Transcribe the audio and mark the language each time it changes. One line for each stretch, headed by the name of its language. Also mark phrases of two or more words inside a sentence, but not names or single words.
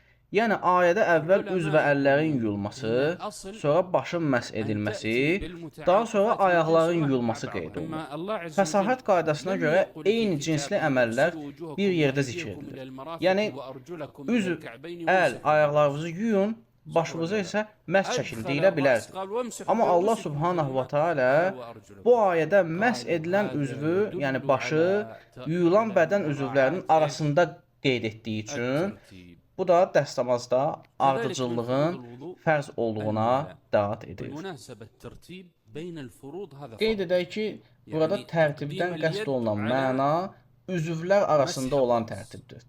Azerbaijani: Yəni ayədə əvvəl üz və əllərin yuyulması, sonra başın məsh edilməsi, daha sonra ayaqların yuyulması qeyd olunur. Fəsahət qaydasına görə eyni cinsli əməllər bir yerdə zikr edilir. Yəni üz, əl, ayaqlarınızı yuyun, başınıza isə məsh çəkin deyilə bilərdi. Amma Allah
Arabic: سبحانه وتعالى
Azerbaijani: bu ayədə məsh edilən üzvü, yəni başı, yuyulan bədən üzvlərinin arasında qeyd etdiyi üçün bu da dəstəmazda ardıcıllığın fərz olduğuna dəlalət edir. Qeyd edək ki, burada tərtibdən qəsd olunan məna üzvlər arasında olan tərtibdir.